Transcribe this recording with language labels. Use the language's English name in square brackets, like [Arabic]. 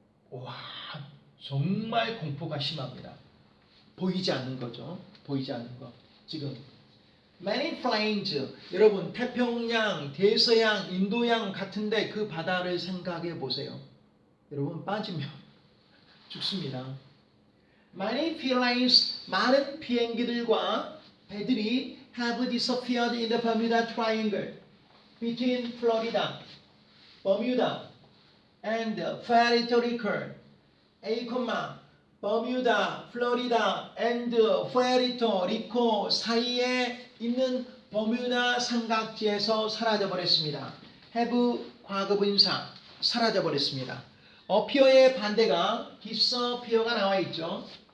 [Korean] 와, 정말 공포가 심합니다. 보이지 않는 거죠. 보이지 않는 거. 지금 [English] many plains. [Korean] 여러분 태평양, 대서양, 인도양 같은데 그 바다를 생각해 보세요. 여러분 빠지면 죽습니다. [English] Many planes, [Korean] 많은 비행기들과 배들이 [English] have disappeared in the Bermuda Triangle between Florida, Bermuda, and Puerto Rico. [Korean] A, 버뮤다, 플로리다, and Puerto Rico 사이에 있는 버뮤다 삼각지에서 사라져 버렸습니다. have 과거분사 사라져 버렸습니다. appear의 반대가 disappear가 나와 있죠.